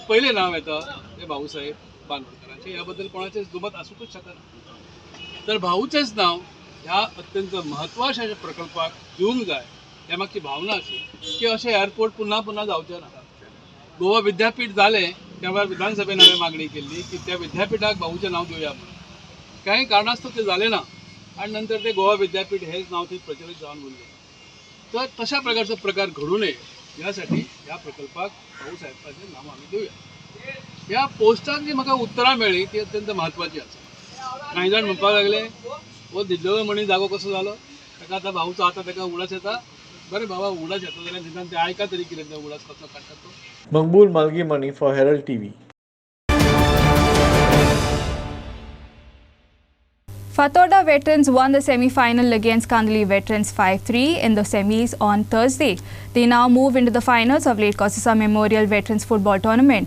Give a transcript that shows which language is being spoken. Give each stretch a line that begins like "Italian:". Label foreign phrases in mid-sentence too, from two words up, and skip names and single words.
Konkani: पयलें नांव येता तें भाऊसाहेब बांदोडकरांचें ह्या बद्दल कोणाचेंच दुमत आसूंकच शकना तर भाऊचेंच नांव ह्या अत्यंत म्हत्वाच्या प्रकल्पाक दिवंक जाय हे मागची भावना अशी की अशें एअरपोर्ट पुन्हा जावचें ना गोवा विद्यापीठ जालें त्या वेळार विधानसभेन हांवें मागणी केल्ली की त्या विद्यापीठाक भाऊचें नांव दिवया म्हणून
Marathi: काही कारणास्तव ते झाले ना आणि नंतर ते गोवा विद्यापीठ हेच नाव ते प्रचलित जाऊन उरले. तर तशा प्रकारचा प्रकार घडू नये यासाठी
Konkani: या प्रकल्पाक भाऊ साहेबांचें नांव आमी दिवया. ह्या पोस्टाक जी म्हाका उतरां मेळ्ळी ती अत्यंत म्हत्वाची आसा. कांय जाण म्हणपाक लागले हो दिल्लो मणी जागो कसो जालो, ताका आतां भाऊचो आतां ताका उडास येता. बरें बाबा उडास येता जाल्यार निदान ते आयका तरी कितें तो उडास कसो काडटा तो.
English: Maqbool Malgimani for Herald TV. Fatorda veterans won the semi-final against Kandali veterans 5-3 in the semis on Thursday. They now move into the finals of Late Kosasa Memorial Veterans Football Tournament.